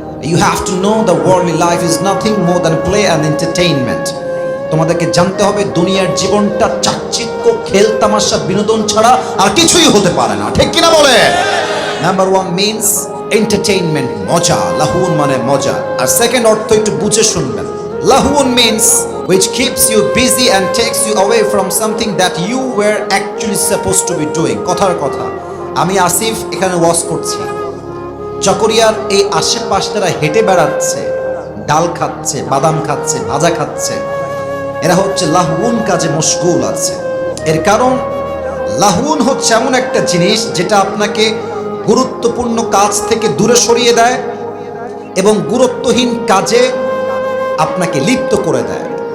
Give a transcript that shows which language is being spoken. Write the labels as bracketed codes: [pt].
[en] You have to know the worldly life is nothing more than play and entertainment। [bn] তোমাদেরকে জানতে হবে দুনিয়ার জীবনটা চাকচিক্য, খেল তামাশা, বিনোদন ছাড়া আর কিছুই হতে পারে না। ঠিক কিনা বলে? [en] number 1 means entertainment, [bn] মজা। লাহুন মানে মজা। আর সেকেন্ড অর্থ একটু বুঝে শুনবেন। [en] Lahun means which keeps you busy and takes you away from something that you were actually supposed to be doing. [bn] কথার কথা, আমি আসিফ এখানে ওয়াজ করছি, চকরিয়ার এই আশেপাশ যারা হেঁটে বেড়াচ্ছে, ডাল খাচ্ছে, বাদাম খাচ্ছে, ভাজা খাচ্ছে, এরা হচ্ছে লাহুন কাজে মশগুল আছে। এর কারণ লাহুন হচ্ছে এমন একটা জিনিস যেটা আপনাকে গুরুত্বপূর্ণ কাজ থেকে দূরে সরিয়ে দেয় এবং গুরুত্বহীন কাজে আপনাকে লিপ্ত করে দেয়।